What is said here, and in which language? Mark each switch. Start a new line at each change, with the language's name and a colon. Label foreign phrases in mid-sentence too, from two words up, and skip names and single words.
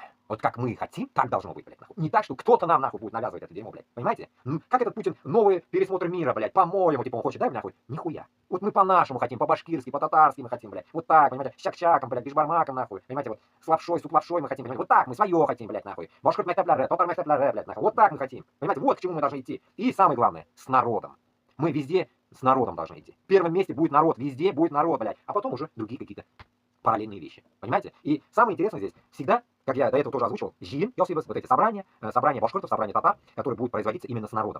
Russian: Вот как мы хотим, так должно быть, блядь, нахуй. Не так, что кто-то нам, нахуй, будет навязывать это дерьмо, блядь, понимаете? Как этот Путин новый пересмотр мира, блядь, по-моему, типа он хочет, да, нахуй? Нихуя. Вот мы по-нашему хотим, по-башкирски, по-татарски мы хотим, блядь, вот так, понимаете, с чак-чаком, блядь, бишбармаком, нахуй, понимаете, вот, с лапшой, суп лапшой мы хотим, понимаете, вот так, мы свое хотим, блядь, нахуй,
Bashkir: башкорт мектепляре, татар мектепляре,
Russian: блядь, нахуй, вот так мы хотим, понимаете, вот к чему мы должны идти. И самое главное, с народом. Мы везде с народом должны идти. В первом месте будет народ, везде будет народ, блядь, а потом уже другие какие-то параллельные вещи, понимаете? И самое интересное здесь всегда, как я до этого тоже озвучил, ЖИИН, вот эти собрания башкортов, собрания татар, которые будут производиться именно с народом.